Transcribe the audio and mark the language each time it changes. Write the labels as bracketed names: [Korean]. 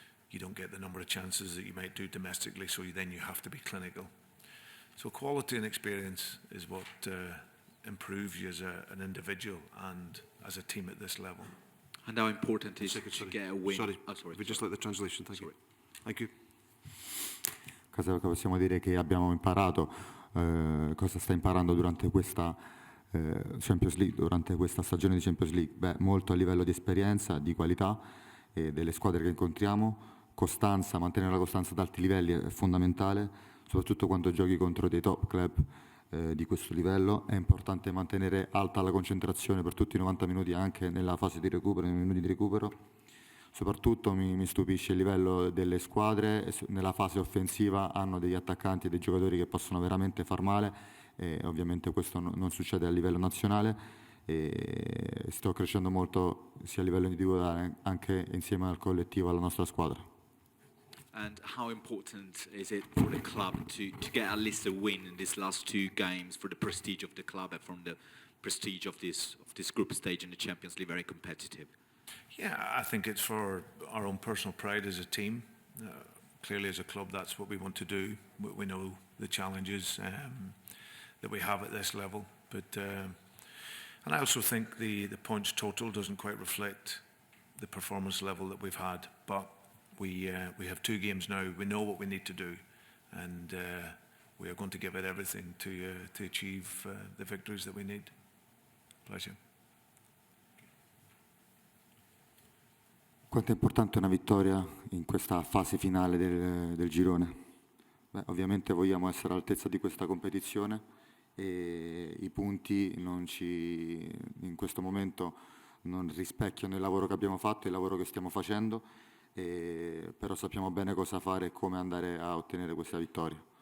[English] You don't get the number of chances that you might do domestically, so then you have to be clinical. So quality and experience is what improves you as an individual and as a team at this level. And how important is it to get a win? Sorry, sorry. we just let the translation. Thank you. Thank you. [Italian] Cosa possiamo dire che abbiamo imparato, cosa sta imparando durante questa Champions League, durante questa stagione di Champions League? Molto a livello di esperienza, di qualità e delle squadre che incontriamo. Costanza, mantenere la costanza ad alti livelli è fondamentale, soprattutto quando giochi contro dei top club di questo livello. È importante mantenere alta la concentrazione per tutti i 90 minuti, anche nella fase di recupero, nei minuti di recupero. Soprattutto mi stupisce il livello delle squadre, nella fase offensiva hanno degli attaccanti e dei giocatori che possono veramente far male e ovviamente questo non succede a livello nazionale e sto crescendo molto sia a livello individuale anche insieme al collettivo, alla nostra squadra. [English] And how important is it for the club to get at least a win in these last 2 games for the prestige of the club and from the prestige of this group stage in the Champions League, very competitive? Yeah, I think it's for our own personal pride as a team. Clearly, as a club, that's what we want to do. We know the challenges that we have at this level, but and I also think the points total doesn't quite reflect the performance level that we've had. But we have 2 games now. We know what we need to do, and we are going to give it everything to achieve the victories that we need. Pleasure. [Italian] Quanto è importante una vittoria in questa fase finale del girone? Beh, ovviamente vogliamo essere all'altezza di questa competizione e i punti in questo momento non rispecchiano il lavoro che abbiamo fatto, il lavoro che stiamo facendo, però sappiamo bene cosa fare e come andare a ottenere questa vittoria.